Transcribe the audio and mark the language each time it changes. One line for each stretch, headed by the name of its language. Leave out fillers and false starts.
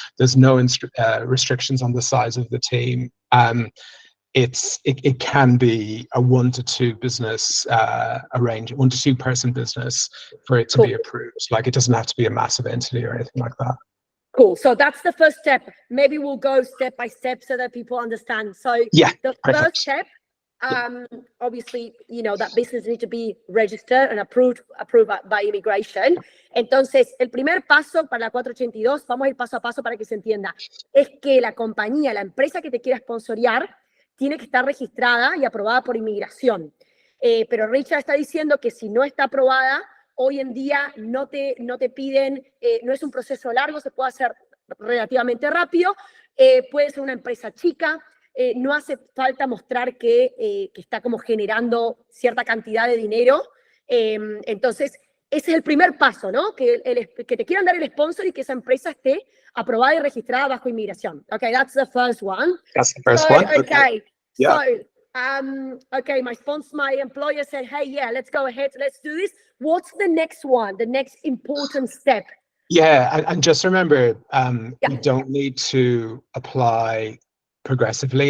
English: There's no restrictions on the size of the team. It can be a 1 to 2 business arrangement, 1 to 2 person business for it to be approved. Like, it doesn't have to be a massive entity or anything like that. Cool. So that's the first step. Maybe we'll go step by step so that people understand. So the first step, obviously, that business needs to be registered and approved by immigration.
Spanish: Entonces, el primer paso para la 482, vamos a ir paso a paso para que se entienda, es que la compañía, la empresa que te quiera sponsorear, tiene que estar registrada y aprobada por inmigración. Pero Richard está diciendo que si no está aprobada, hoy en día no te piden, no es un proceso largo, se puede hacer relativamente rápido, puede ser una empresa chica, no hace falta mostrar que está como generando cierta cantidad de dinero. Entonces, ese es el primer paso, ¿no? Que te quieran dar el sponsor y que esa empresa esté aprobada y registrada bajo inmigración.
English: Okay, that's the first one. That's the first one. Okay. Yeah. So, okay, my employer said, hey, yeah, let's go ahead, let's do this. What's the next one, the next important step? Yeah, and just remember, you don't need to apply progressively.